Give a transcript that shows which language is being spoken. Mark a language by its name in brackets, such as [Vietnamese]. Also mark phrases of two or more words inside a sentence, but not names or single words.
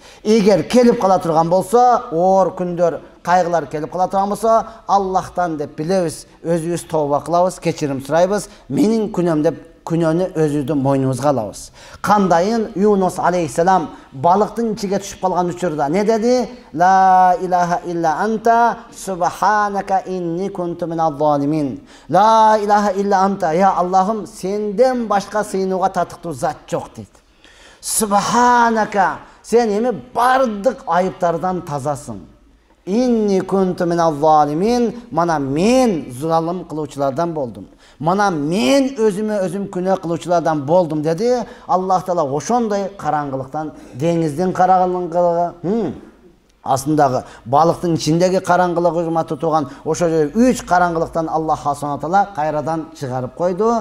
[Kyrgyz] Эгер келип кала турган болсо, оор күндөр, кайгылар келип кала турган болсо, Аллахтан деп билебиз, өзүбүз тооба кылабыз, кечирим сурайбыз. Менин күнөм деп күнөөнү өзүбүздүн мойнубузга алабыз. Кандайын Юнус алейхиссалам балыктын ичиге түшүп калган учурда не деди? [Arabic] "لا إله إلا أنت سبحانك إني كنت من الظالمين." لا إله إلا أنت, [Kyrgyz] я Аллахым, сенден башка сыйынууга татыктуу зат жок дейт. Субханака, сен эми бардык айыптардан тазасың. [Arabic] إني كنت من الظالمين, [Kyrgyz] мана мен залым кылуучулардан болдум. Мана мен өзүм күнөө кылуучулардан болдум деди. Аллах Таала ошондой караңгылыктан, деңиздин караңгылыгы, астындагы балыктын ичиндеги караңгылыгы урматтуу тууган, ошо 3 караңгылыктан Аллах Субхана Таала кайрадан чыгарып койду.